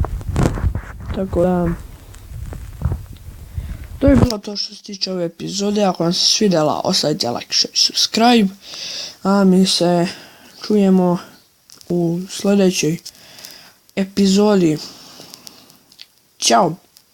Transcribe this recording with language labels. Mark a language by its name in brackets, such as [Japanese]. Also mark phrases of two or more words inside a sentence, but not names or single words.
[Croatian] Tako da... To je bilo to što se tiče ove epizode. Ako vam se svidjela, ostavite [English] like, share, subscribe. [Croatian] A mi se čujemo u sljedećoj epizodi. Ćao!